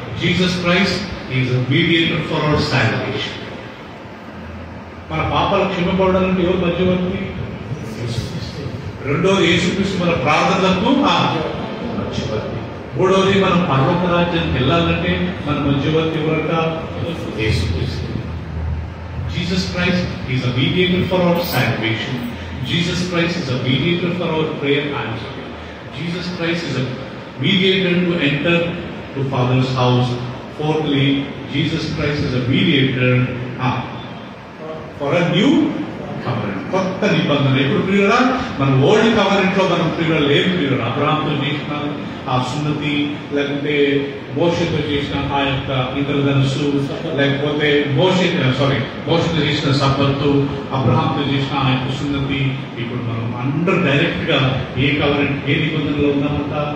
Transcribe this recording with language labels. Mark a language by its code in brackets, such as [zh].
[en] Jesus Christ is a mediator for our salvation. [te] మన పాపాలు క్షమింపబడాలంటే ఎవరు మధ్యవర్తి? రెండోది యేసుక్రీస్తు మన ప్రార్థనలకు మధ్యవర్తి. మూడోది మనం పరలోక రాజ్యానికి వెళ్ళాలంటే మన మధ్యవర్తి ఎవరంట? యేసుక్రీస్తు. [en] Jesus Christ is a mediator for our salvation. Jesus Christ is a mediator for our prayer answering. Jesus Christ is a mediator to enter to Father's house. Fourthly, Jesus Christ is a mediator for a new [te] కవరెంట్, కొత్త నిబంధన. ఇప్పుడు ప్రియురా మన old కవరెంట్ లో మనం ప్రియురా లేదు. ప్రియురా అబ్రహాంతో చేసిన ఆ సున్నతి, లేకుంటే మోషేతో చేసిన ఆ యొక్క ఇంద్రధనుసు, లేకపోతే మోషేతో చేసిన సబ్బత్తు, అబ్రహాంతో చేసిన ఆ యొక్క సున్నతి, ఇప్పుడు మనం అందరూ డైరెక్ట్ గా ఏ కవరెంట్, ఏ నిబంధనలో ఉన్నామంట?